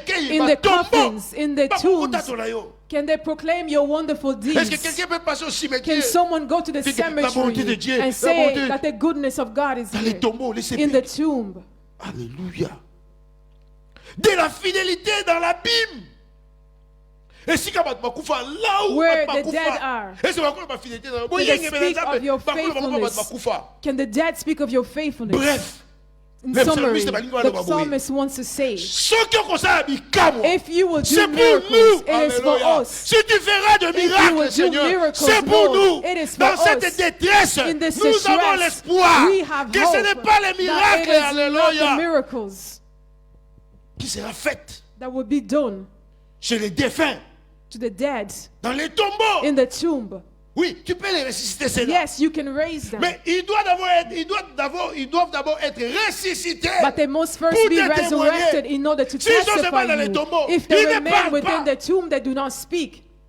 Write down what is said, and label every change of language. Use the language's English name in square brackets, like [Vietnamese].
[English] in the coffins, in the tombs, can they proclaim your wonderful deeds? Can someone go to the cemetery and say that the goodness of God is here in the tomb? Alléluia. [French] De la fidélité dans l'abîme. [English] Where the dead are. Can they speak of your faithfulness? Can the dead speak of your faithfulness? [French] Bref, [English] in summary, the psalmist wants to say, if you will do miracles, it is for us. [French] Si tu feras de miracles, Seigneur, c'est pour nous. Dans cette détresse, nous avons l'espoir que ce n'est pas les miracles, alléluia, qui sera fait [English] that will be done [French] chez les défunts, [English] to the dead, [French] dans les tombeaux, [English] in the tomb. [French] Oui, tu peux les ressusciter, c'est là. [English] Yes, you can raise them. [French] Mais ils doivent d'abord être ressuscités. [English] But they must first be resurrected in order to testify you. If they remain within the tomb, they do not speak.